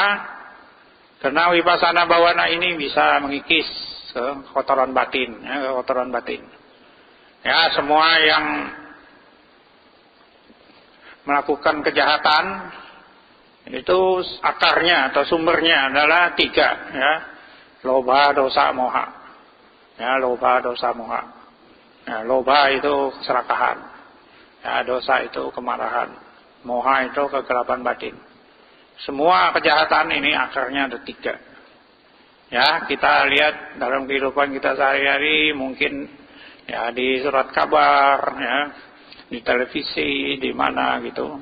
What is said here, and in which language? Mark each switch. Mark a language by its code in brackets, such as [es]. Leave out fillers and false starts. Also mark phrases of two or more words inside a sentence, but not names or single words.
[id] Karena [pi] vipassana bhawana [id] ini bisa mengikis kotoran batin, ya, kotoran batin. Ya, semua yang melakukan kejahatan itu akarnya atau sumbernya adalah 3, ya. [pi] Lobha, dosa, moha. Ya, lobha, dosa, moha. [id] Ya, lobha itu keserakahan. Ya, dosa itu kemarahan, moha itu kegelapan batin. Semua kejahatan ini akarnya ada 3. Ya, kita lihat dalam kehidupan kita sehari-hari, mungkin ya di surat kabar, ya, di televisi, di mana gitu.